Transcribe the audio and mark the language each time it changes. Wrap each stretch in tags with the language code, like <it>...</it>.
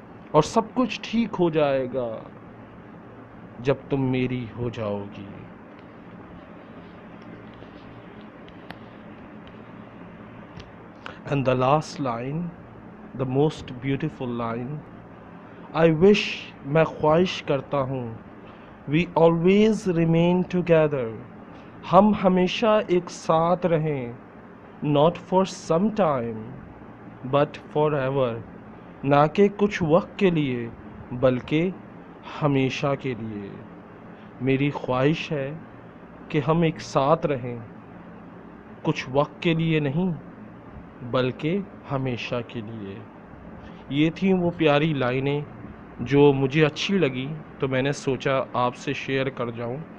<ur>اور سب کچھ ٹھیک ہو جائے گا جب تم میری ہو جاؤ گی.</ur> <en>And the last line, the most beautiful line. I wish،</en> <ur>میں خواہش کرتا ہوں.</ur> <en>We always remain together.</en> <ur>ہم ہمیشہ ایک ساتھ رہیں.</ur> <en>Not for some time but forever.</en> <ur>نہ کہ کچھ وقت کے لیے بلکہ ہمیشہ کے لیے. میری خواہش ہے کہ ہم ایک ساتھ رہیں، کچھ وقت کے لیے نہیں بلکہ ہمیشہ کے لیے. یہ تھیں وہ پیاری لائنیں جو مجھے اچھی لگی، تو میں نے سوچا آپ سے شیئر کر جاؤں.</ur>